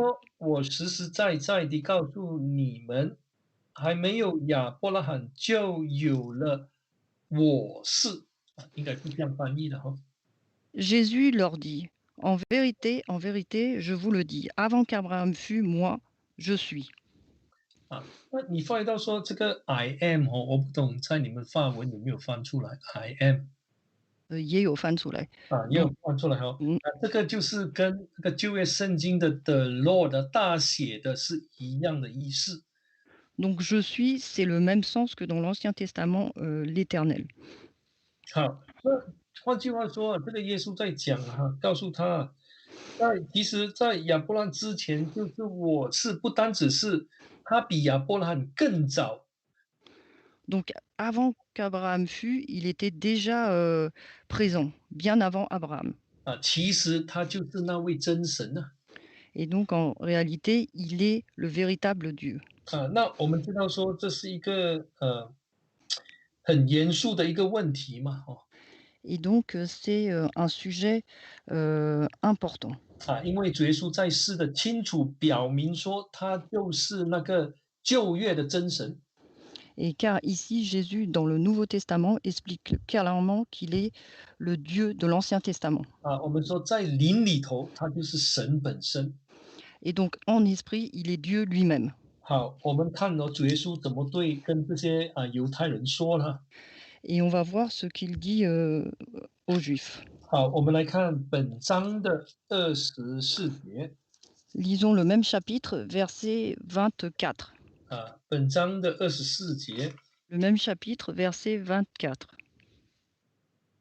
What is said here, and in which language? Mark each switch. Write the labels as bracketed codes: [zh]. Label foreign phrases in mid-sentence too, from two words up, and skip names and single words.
[zh] 说：“我实实在在地告诉你们，还没有亚伯拉罕，就有了我是。” 应该是这样翻译的 [fr] Jésus leur dit, en vérité, je vous le dis, avant qu'Abraham fût, moi, je suis. [zh] 那你翻译到说这个 [en] I am [zh] 我不懂在你们法文有没有翻出来 [en] I am [zh] 也有翻出来。也有翻出来这个就是跟这个旧约圣经的 [en] The Lord [zh] 大写的是一样的意思。 [fr] Donc je suis, c'est le même sens que dans l'Ancien Testament, l'Éternel. [zh] 好，那换句话说这个耶稣在讲告诉他，其实在亚伯拉罕之前，就是我是不单只是他比亚伯拉罕更早。 [fr] Donc avant qu'Abraham fût, il était déjà présent, bien avant Abraham. [zh] 其实他就是那位真神 [fr] Et donc en réalité, il est le véritable Dieu. [zh] 那我们知道说这是一个很严肃的一个问题嘛 [fr] Et donc c'est un sujet important. [zh] 因为主耶稣在世的清楚表明说他就是那个旧约的真神。 [fr] Et car ici, Jésus, dans le Nouveau Testament, explique clairement qu'il est le Dieu de l'Ancien Testament. [zh] 我们说在灵里头，他就是神本身。 [fr] Et donc en esprit, il est Dieu lui-même. [zh] 好，我们看主耶稣怎么跟这些犹太人说呢？ [fr] Et on va voir ce qu'il dit aux Juifs. [zh] 好，我们来看本章的24节。 [fr] Lisons le même chapitre, verset 24. [zh] 本章的24节。 [fr] Le même chapitre, verset 24.